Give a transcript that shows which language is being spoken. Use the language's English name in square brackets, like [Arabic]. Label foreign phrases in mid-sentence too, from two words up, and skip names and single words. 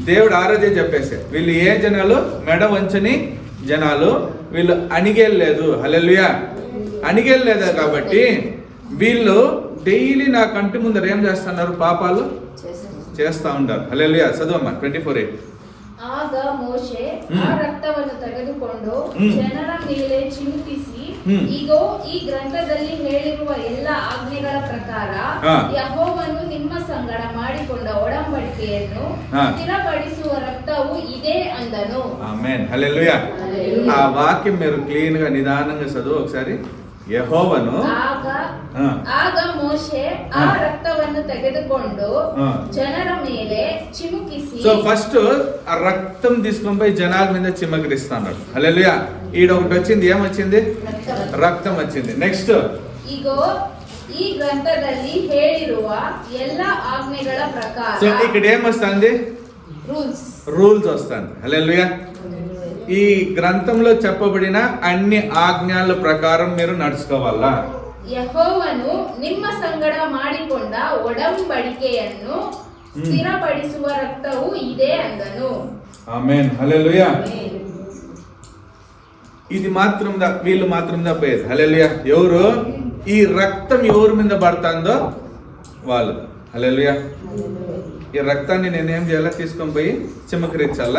[Telugu] దేవుడు ఆ రోజే చెప్పేసే, వీళ్ళు ఏ జనాలు? మెడ వంచని జనాలు, వీళ్ళు అణిగేయలేదు. హల్లెలూయా, అణిగేయలేదు. కాబట్టి వీళ్ళు డైలీ నా కంటి ముందర ఏం చేస్తున్నారు? పాపాలు చేస్తా ఉంటారు. హల్లెలూయా. చదువమ్మా 24:8. [Kannada] ಆಗ ಮೋಶೆ ಆ ರಕ್ತವನ್ನು ತೆಗೆದುಕೊಂಡು ಹ್ಮ್. ಜನರ ಮೇಲೆ ಚಿಮುಕಿಸಿ, ಹ್ಮ್. ಈಗೋ ಈ ಗ್ರಂಥದಲ್ಲಿ ಹೇಳಿರುವ ಎಲ್ಲ ಆಜ್ಞೆಗಳ ಪ್ರಕಾರ ಹಾ. ಯೆಹೋವನು ನಿಮ್ಮ ಸಂಗಡ ಮಾಡಿಕೊಂಡ ಒಡಂಬಡಿಕೆಯನ್ನು ಹಾ. ಸ್ಥಿರಪಡಿಸುವ ರಕ್ತವು ಇದೇ ಅಂದನು. [Telugu] ఆమేన్. హల్లెలూయా. ఆ వాక్యం మీరు క్లీన్ గా నిదానంగా చదువు ఒకసారి. యెహోవను [Kannada] ಆಗ ಮೋಶೆ ಆ ರಕ್ತವನ್ನು ತೆಗೆದುಕೊಂಡು ಹಾ. ಜನರ ಮೇಲೆ ಚಿಮುಕಿಸಿ. [English] so first [Telugu] ఆ రక్తం తీసుకొని పోయి జనాల మీద చిమ్మగిరిస్తాడు. హల్లెలూయా. ఈడ ఒకటి వచ్చింది, ఏమొచ్చింది? రక్తం వచ్చింది. నెక్స్ట్, [Kannada] ಈಗೋ ಈ ಗ್ರಂಥದಲ್ಲಿ ಹೇಳಿರುವ ಎಲ್ಲ ಆಜ್ಞೆಗಳ ಪ್ರಕಾರ. [Telugu] సో ఇక్కడ ఏమొస్తుంది? ರೂಲ್ಸ್. రూల్స్ వస్తుంది. హల్లెలూయా. ఈ గ్రంథంలో చెప్పబడిన అన్ని ఆజ్ఞల ప్రకారం మీరు నడుచుకోవాలా. [Kannada] ಯೆಹೋವನು ನಿಮ್ಮ ಸಂಗಡ ಮಾಡಿಕೊಂಡ ಒಡಂಬಡಿಕೆಯನ್ನು ಸ್ಥಿರಪಡಿಸುವ ರಕ್ತವು ಇದೇ ಅಂದನು. [Telugu] ఆమేన్. హల్లెలూయా. ఇది మాత్రం వీళ్ళు మాత్రం పోయేది. హల్లెలూయా. ఎవరు? ఈ రక్తం ఎవరి మీద పడుతుందో వాళ్ళు. హల్లెలూయా. ఈ రక్తాన్ని నేనేం చేయాలా? తీసుకొని పోయి చిమ్మకరించాలా.